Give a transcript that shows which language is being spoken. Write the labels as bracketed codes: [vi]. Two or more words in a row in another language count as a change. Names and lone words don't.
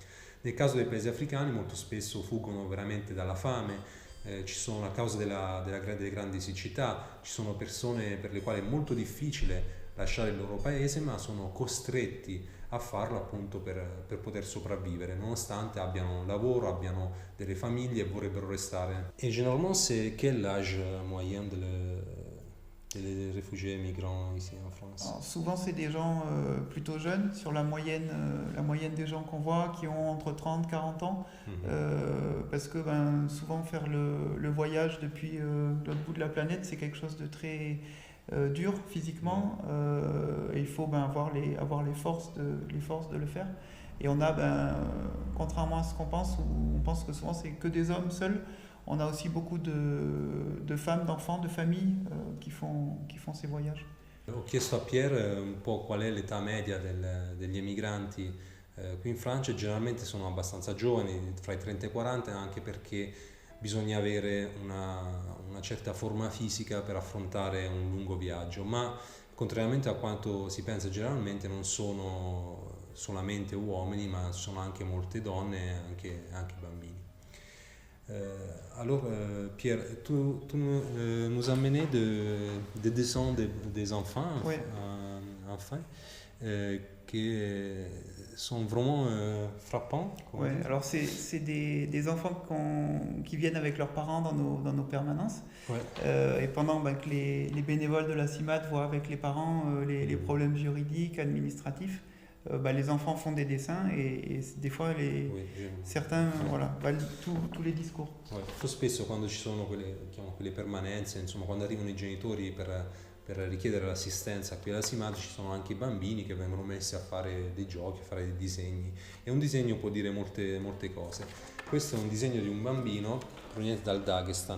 [it] Nel caso dei paesi africani molto spesso fuggono veramente dalla fame, ci sono, a causa delle grandi siccità, ci sono persone per le quali è molto difficile lasciare il loro paese, ma sono costretti a farlo appunto per poter sopravvivere, nonostante abbiano un lavoro, abbiano delle famiglie e vorrebbero restare. [fr] Et généralement, c'est quel âge moyen des réfugiés migrants ici en France? Alors, souvent, c'est des gens plutôt jeunes, sur la moyenne des gens qu'on voit, qui ont entre 30 et 40 ans, parce que souvent faire le voyage depuis l'autre bout de la planète, c'est quelque chose de très dur physiquement, et il faut avoir les forces de le faire. Et on a, contrairement à ce qu'on pense, où on pense que souvent c'est que des hommes seuls, on a aussi beaucoup de femmes, d'enfants, de familles qui font ces voyages. [it] Ho chiesto a Pierre un po' qual è l'età media degli emigranti qui in Francia, e generalmente sono abbastanza giovani, fra i 30 e i 40, anche perché bisogna avere una certa forma fisica per affrontare un lungo viaggio, ma contrariamente a quanto si pensa generalmente non sono solamente uomini, ma ci sono anche molte donne e anche bambini. [fr] Alors, Pierre, tu nous amenais des dessins des enfants, Ouais. enfants qui sont vraiment frappants. Comme on Ouais, dit. alors c'est des enfants qui viennent avec leurs parents dans nos permanences. Ouais. Et pendant que les bénévoles de la CIMAD voient avec les parents les problèmes juridiques, administratifs, les enfants font des dessins et des fois Oui, certains valent tous les discours. [it] Molto spesso quando ci sono quelle permanenze, insomma, quando arrivano i genitori per richiedere l'assistenza qui alla SIMAD, ci sono anche i bambini che vengono messi a fare dei giochi, a fare dei disegni, e un disegno può dire molte cose. Questo è un disegno di un bambino proveniente dal Dagestan.